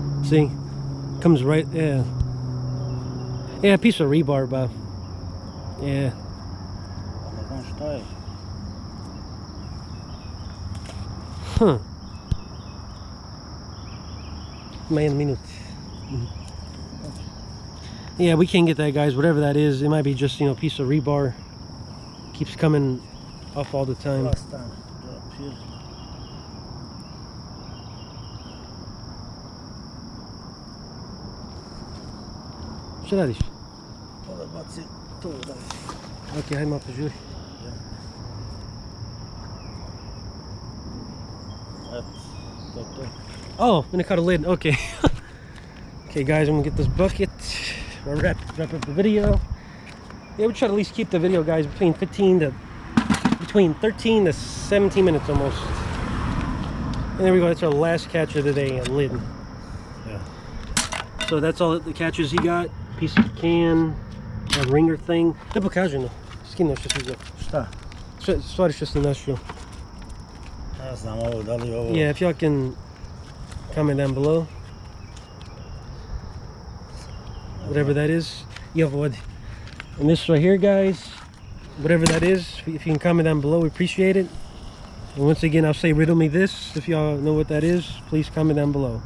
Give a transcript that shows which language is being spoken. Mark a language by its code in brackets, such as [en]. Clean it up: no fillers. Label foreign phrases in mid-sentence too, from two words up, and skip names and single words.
[en] See? Comes right, yeah. Yeah, a piece of rebar, but yeah. [bs] Ali znaš šta je? Huh. [en] Man, minute. Yeah, we can't get that, guys. Whatever that is, it might be just, you know, a piece of rebar. Keeps coming off all the time. [bs] Plastan. Papir. Šta radiš? Da bacim to da. Ok, hajde malo požuri. Eto, to je to. [en] Oh, and it caught a lid. Okay. Okay, guys, I'm gonna get this bucket. I'll wrap up the video. Yeah, we try to at least keep the video, guys, between 13 to 17 minutes almost. And there we go. That's our last catch of the day, a lid. Yeah. So that's all the catches he got. Piece of can, a ringer thing. [bs] Da pokažem, skino što si uzeo. Šta? Stvari što si našao. Ne znam ovo, da li ovo... [en] Yeah, if y'all can comment down below. Whatever that is. And this right here, guys, whatever that is, if you can comment down below, we appreciate it. And once again, I'll say riddle me this. If y'all know what that is, please comment down below.